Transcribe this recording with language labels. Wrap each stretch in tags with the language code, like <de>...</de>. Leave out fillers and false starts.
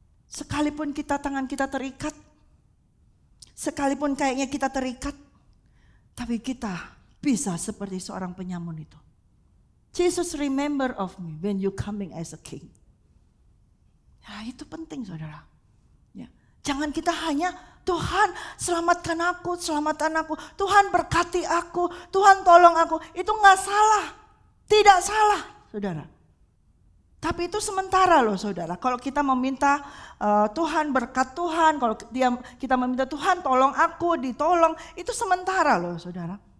<id>Sekalipun tangan kita terikat, sekalipun kayaknya kita terikat, tapi kita bisa seperti seorang penyamun itu.</id> <en>Jesus, remember of me when you coming as a king.</en> <id>Ya, itu penting saudara. Ya. Jangan kita hanya, Tuhan selamatkan aku, selamatkan aku. Tuhan berkati aku, Tuhan tolong aku. Itu gak salah, tidak salah saudara. Tapi itu sementara loh saudara. Kalau kita meminta Tuhan berkat Tuhan, kalau kita meminta Tuhan tolong aku, ditolong, itu sementara loh saudara.</id>